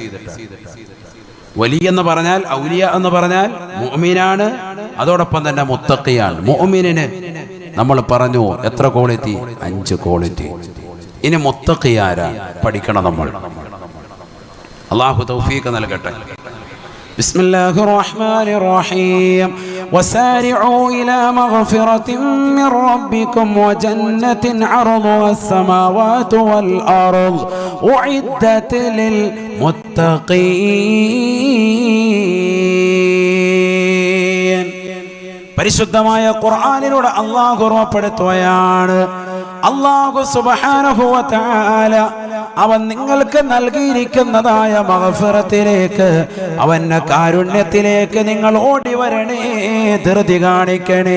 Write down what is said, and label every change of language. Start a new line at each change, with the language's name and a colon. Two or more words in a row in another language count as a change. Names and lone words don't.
Malayalam: വലിയ എന്ന് പറഞ്ഞാൽ, ഔലിയ എന്ന് പറഞ്ഞാൽ മുഅ്മിനാണ്, അതോടൊപ്പം തന്നെ മുത്തഖിയാണ്. മുഅ്മിനിന് നമ്മൾ പറഞ്ഞു എത്ര ക്വാളിറ്റി? 5 ക്വാളിറ്റി. ഇനി മുത്തഖി ആരാ പഠിക്കണം നമ്മൾ. അല്ലാഹു തൗഫീഖ് നൽകട്ടെ.
Arabic: بسم الله الرحمن الرحيم. وسارعوا إلى مغفرة من ربكم وجنة عرضها السماوات والأرض أعدت للمتقين.
Malayalam: പരിശുദ്ധമായ ഖുർആനിലൂടെ അല്ലാഹു ഉറപ്പെടുത്തുകയാണ്, അല്ലാഹു
Arabic: سبحانه وتعالى
Malayalam: അവൻ നിങ്ങൾക്ക് നൽകിയിരിക്കുന്നതായ മഗ്ഫിറത്തിലേക്ക്, അവന്റെ കാരുണ്യത്തിലേക്ക് നിങ്ങൾ ഓടി വരണേ, ധൃതി കാണിക്കണേ.